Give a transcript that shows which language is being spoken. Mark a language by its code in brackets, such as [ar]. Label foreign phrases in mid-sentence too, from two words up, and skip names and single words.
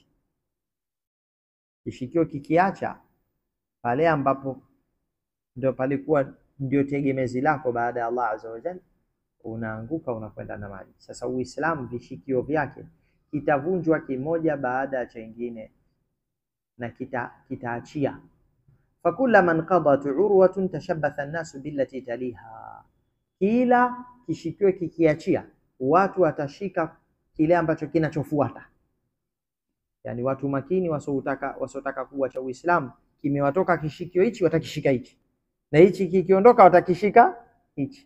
[sw] Kishikio kikiacha pale ambapo ndio palikuwa ndio tegemezi lako baada ya Allah [ar] عز وجل, [sw] unaanguka unakwenda na maji. Sasa Uislamu vishikio vyake kitavunjwa kimoja baada ya chengine na kitaachia. [ar] فكلما انتقضت عروة تشبث الناس بالتي تليها, [sw] kila kishikio kikiachia watu watashika kile ambacho kinachofuata. Yani watu makini wasotaka kuacha Uislamu, kimewatoka kishikio hichi watakishika hichi, na hichi kikiondoka watakishika hichi.